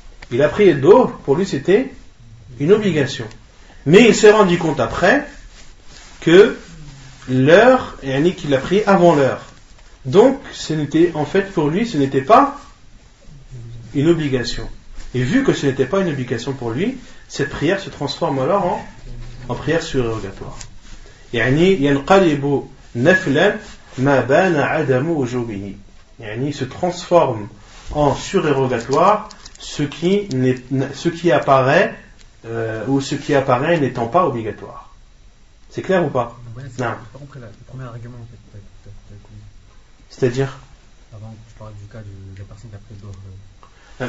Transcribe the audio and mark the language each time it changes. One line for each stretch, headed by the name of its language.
French: Il a prié Dohr, pour lui c'était une obligation. Mais il s'est rendu compte après que l'heure, qu'il a prié avant l'heure. Donc, pour lui, ce n'était pas une obligation. Et vu que ce n'était pas une obligation pour lui, cette prière se transforme alors en prière surérogatoire.
Arabic: ينقلب نفلا ما بان عدم وجوبه.
French: Il se transforme en surérogatoire ce qui apparaît ou ce qui apparaît n'étant pas obligatoire. C'est clair ou pas? Ouais, c'est pas compris le premier argument en fait. C'est-à-dire? Avant, je parle du cas de la personne qui a pris Dohr.